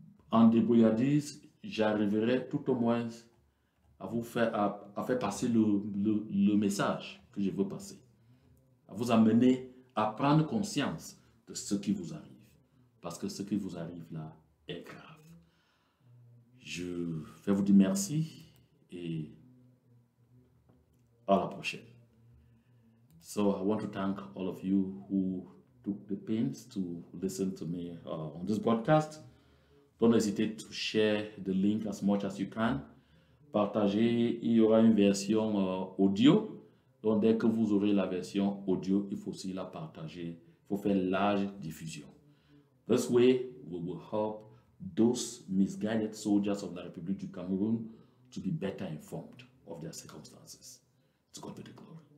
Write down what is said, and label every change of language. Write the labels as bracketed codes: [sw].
[fr] En débrouillardise, j'arriverai tout au moins à vous faire, à faire passer le message que je veux passer, à vous amener à prendre conscience de ce qui vous arrive. Parce que ce qui vous arrive là est grave. Je vais vous dire merci et à la prochaine. [en] So I want to thank all of you who took the pains to listen to me on this broadcast. Don't hesitate to share the link as much as you can. [fr] Partagez, il y aura une version audio. Donc dès que vous aurez la version audio, il faut aussi la partager. Il faut faire large diffusion. [en] This way, we will help those misguided soldiers of the Republic du Cameroon to be better informed of their circumstances. To God be the glory.